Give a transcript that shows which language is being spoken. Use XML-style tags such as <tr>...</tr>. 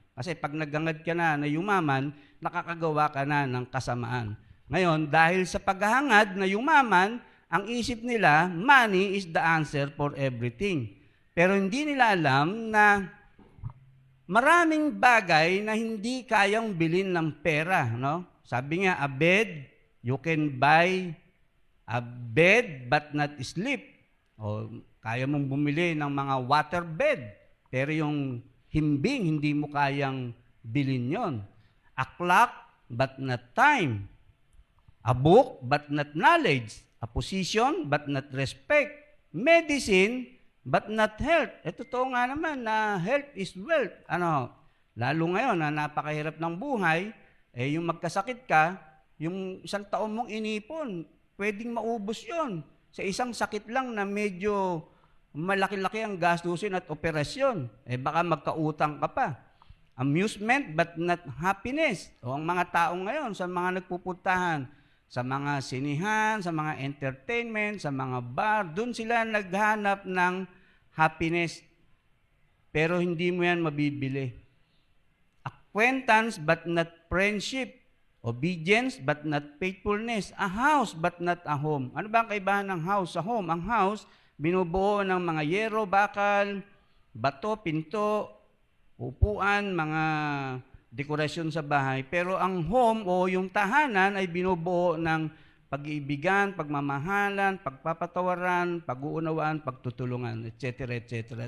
<tl>Kasi pag naghangad ka na yumaman, nakakagawa ka na ng kasamaan. Ngayon, dahil sa paghahangad na yumaman, ang isip nila,</tl> <en>money is the answer for everything.</en> <tl>Pero hindi nila alam na maraming bagay na hindi kayang bilhin ng pera, no? Sabi nga,</tl> <en>a bed, you can buy a bed but not sleep.</en> <tl>O kaya mong bumili ng mga water bed, pero yung himbing, hindi mo kayang bilhin yon.</tl> <en>A clock but not time. A book but not knowledge. A position but not respect. Medicine but not health.</en> <tl>Totoo nga naman na</tl> <en>health is wealth.</en> <tl>Lalo ngayon na napakahirap ng buhay, yung magkasakit ka, Yung isang taon mong inipon, pwedeng maubos yon sa isang sakit lang na medyo malaki-laki ang gastusin at operasyon. Baka magkautang ka pa.</tl> <en>Amusement but not happiness.</en> <tl>O ang mga tao ngayon sa mga nagpupuntahan, sa mga sinihan, sa mga entertainment, sa mga bar, doon sila naghanap ng happiness. Pero hindi mo yan mabibili.</tl> <en>Acquaintance but not friendship. Obedience but not faithfulness. A house but not a home.</en> <tl>Ano ba ang kaibahan ng house sa home? Ang house, binubuo ng mga yero, bakal, bato, pinto, upuan, mga dekorasyon sa bahay. Pero ang home o yung tahanan ay binubuo ng pag-iibigan, pagmamahalan, pagpapatawaran, pag-uunawaan, pagtutulungan, etc. etc.</tl>